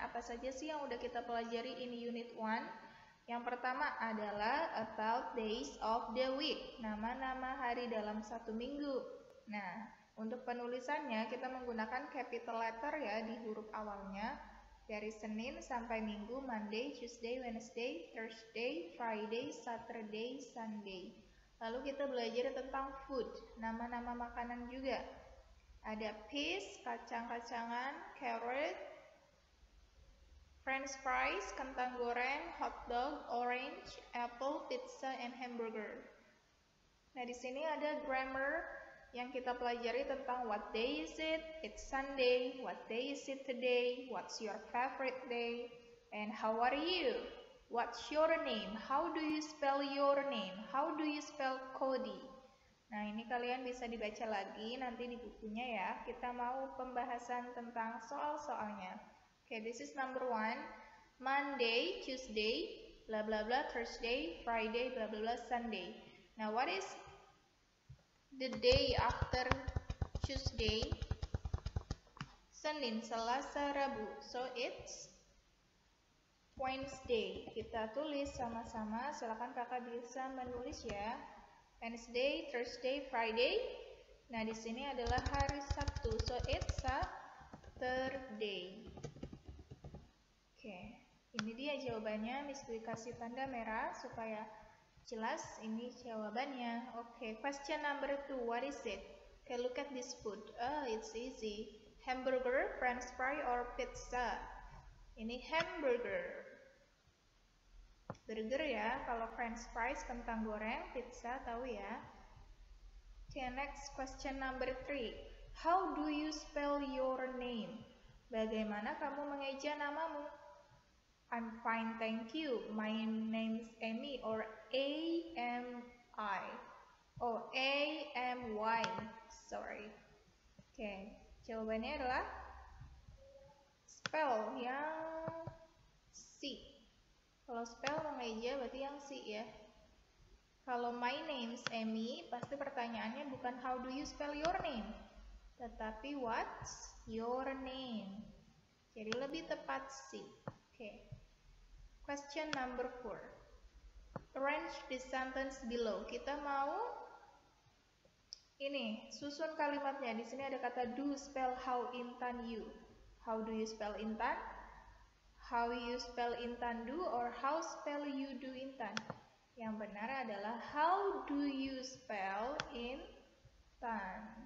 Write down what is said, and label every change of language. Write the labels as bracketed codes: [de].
[id] Apa saja sih yang udah kita pelajari ini Unit 1? Yang pertama adalah [en] about days of the week, [id] nama-nama hari dalam satu minggu. Nah, untuk penulisannya kita menggunakan capital letter ya di huruf awalnya. Dari Senin sampai Minggu, [en] Monday, Tuesday, Wednesday, Thursday, Friday, Saturday, Sunday. [id] Lalu kita belajar tentang food, nama-nama makanan juga. [en] Ada peas, [id] kacang-kacangan, [en] carrot, French fries, [id] kentang goreng, [en] hot dog, orange, apple, pizza, and hamburger. [id] Nah, di sini ada grammar yang kita pelajari tentang [en] what day is it? It's Sunday. What day is it today? What's your favorite day? And how are you? What's your name? How do you spell your name? How do you spell Cody? [id] Nah, ini kalian bisa dibaca lagi nanti di bukunya ya. Kita mau pembahasan tentang soal-soalnya. [en] This is number 1. Monday, Tuesday, blah blah blah, Thursday, Friday, blah blah blah, Sunday. Now, what is the day after Tuesday? [id] Senin, Selasa, Rabu. [en] So it's Wednesday. [id] Kita tulis sama-sama. Silakan kakak bisa menulis ya. [en] Wednesday, Thursday, Friday. [id] Nah, di sini adalah hari Sabtu. [en] So it's Saturday. [id] Ini dia jawabannya. Miss Dwi kasih tanda merah supaya jelas ini jawabannya. [en] Question number 2. What is it? Look at this food. It's easy. Hamburger, French fry, or pizza? [id] Ini hamburger. Burger ya. Kalau French fries, kentang goreng, pizza tahu ya. [en] Next question number 3. How do you spell your name? [id] Bagaimana kamu mengeja namamu? [en] I'm fine, thank you. My name's Amy, or A-M-I. Oh, A-M-Y. Sorry. [id] Jawabannya adalah spell yang C. Kalau spell mengeja berarti yang C ya. Kalau [en] my name's Amy, [id] pasti pertanyaannya bukan [en] how do you spell your name, [id] tetapi [en] what's your name. [id] Jadi lebih tepat C. [en] Question number 4. Arrange the sentence below. [id] Kita mau ini susun kalimatnya. Di sini ada kata [en] do, spell how Intan you. How do you spell Intan? How you spell Intan do, or how spell you do Intan? [id] Yang benar adalah [en] how do you spell Intan.